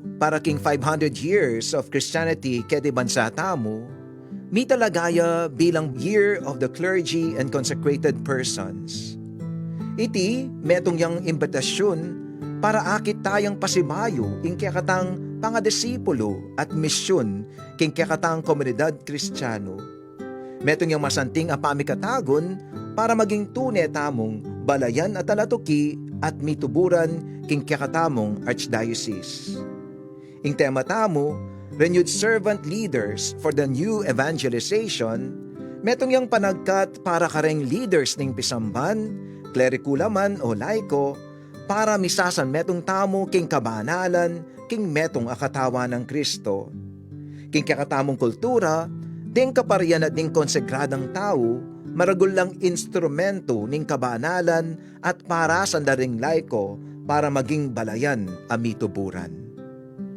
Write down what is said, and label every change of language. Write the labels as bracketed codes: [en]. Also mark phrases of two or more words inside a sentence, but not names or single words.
[pam] para king [en] 500 years of Christianity [pam] kedi bansa tamo, mi talagaya bilang [en] Year of the Clergy and Consecrated Persons. [pam] Iti metong yang imbitasyon para akit tayang pasimayo ing kakatang pangadisipulo at misyon king kakatang komunidad Kristiyano. Metong yang masanting apamikatagon para maging tunay tamong balayan at alatuki at mituburan king kakatamong Archdiocese. Ing tema tamo, [en] renewed servant leaders for the new evangelization, [pam] metong yang panagkat para kareng leaders ning pisamban, klerikula man o laiko, para misasan metong tamo king kabanalan, king metong akatawa ng Kristo. King kakatamong kultura, ding kaparian at ding konsegradang tao, maragul lang instrumento ning kabanalan at para sandaring laiko para maging balayan amituburan.